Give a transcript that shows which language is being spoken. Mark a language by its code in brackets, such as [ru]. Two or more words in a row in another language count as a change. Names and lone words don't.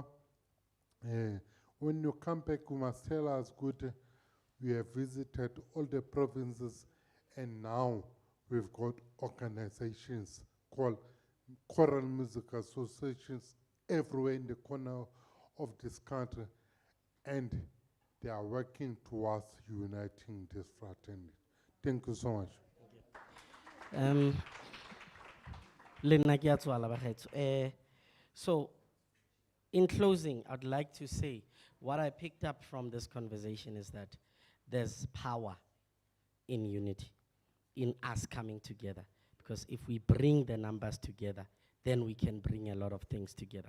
[en] When you come back, you must tell us, good, we have visited all the provinces, and now we've got organizations called choral music associations everywhere in the corner of this country, and they are working towards uniting this fraternity. Thank you so much. [tn] Le nna ke a tswala bagaetsho. [en] So, in closing, I'd like to say what I picked up from this conversation is that there's power in unity, in us coming together. Because if we bring the numbers together, then we can bring a lot of things together.